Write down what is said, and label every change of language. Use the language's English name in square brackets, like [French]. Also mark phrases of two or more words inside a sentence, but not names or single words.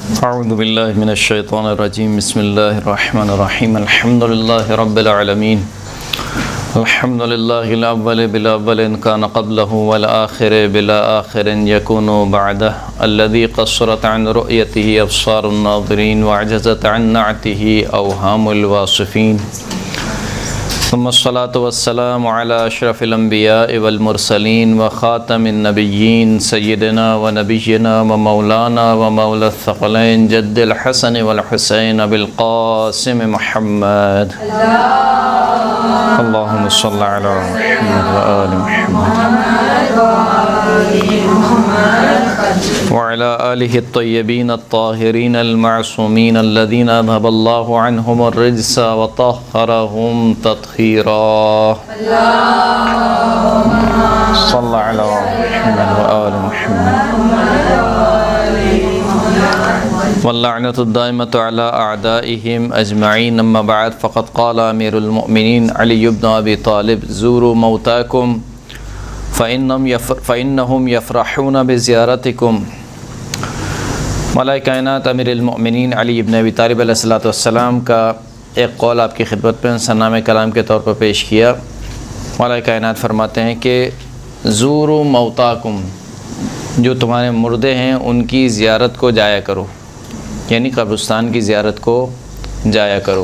[Arabic] أعوذ بالله من الشيطان الرجيم بسم الله الرحمن الرحيم الحمد لله رب العالمين الحمد لله الأول بلا أول كان قبله والآخر بلا آخر يكون بعده الذي قصرت عن رؤيته أبصار الناظرين وعجزت عن نعته أوهام الواصفين ثم الصلاة والسلام على أشرف الأنبياء والمرسلين وخاتم النبيين سيدنا ونبينا ومولانا ومولى الثقلين جد الحسن والحسين أبي القاسم محمد اللهم صل على محمد وآل محمد وعلى آله الطيبين الطاهرين المعصومين الذين أذهب الله عنهم الرجس وطهرهم تطهيرا صلى الله على محمد وآل محمد واللعنة الدائمة على أعدائهم أجمعين أما بعد فقد قال أمير المؤمنين علي بن أبي طالب زوروا موتاكم فإنهم يفرحون بزيارتكم. [Hindi] मौला कायनात अमीरुल मुअमिनीन अली इब्न अबी तालिब [Arabic] عليه الصلاة والسلام [Hindi] का एक कौल आपकी खिदमत में सन्नामे कलाम के तौर पर पेश किया। मौला कायनात फरमाते हैं कि [Arabic] زوروا موتاكم, [Hindi] जो तुम्हारे मुर्दे हैं उनकी ज़ियारत को जाया करो, यानी कब्रिस्तान की ज़ियारत को जाया करो।